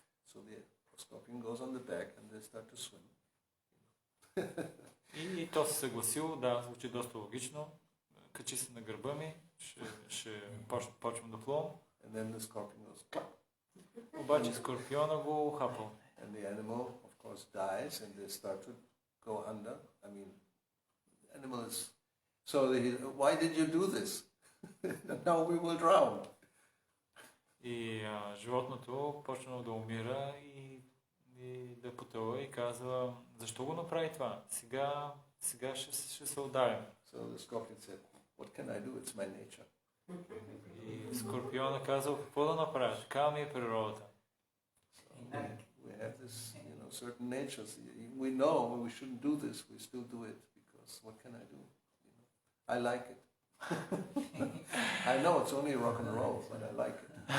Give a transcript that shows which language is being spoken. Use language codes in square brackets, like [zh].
[en] So the scorpion goes on the back and they start to swim. [bg] И то се съгласил, да, звучи доста логично. Качи се на гърба ми, ще почвам да плувам. [en] And then the scorpion goes clap. [bg] Обаче скорпиона го хапал. [en] And the animal, of course, dies and they start to go under. I mean, the animal is... So why did you do this? Now we will drown. [bg] И животното почнало да умира и да потъва и казва, защо го направи това? Сега ще се удавим. [en] So the scorpion said, what can I do? It's my nature. [bg] И скорпиона казал, какво да направя? Такава ми е природата. [en] So we have this, you know, certain natures. We know we shouldn't do this. We still do it because what can I do? You know, I like it. I know it's only rock and roll, but I like it.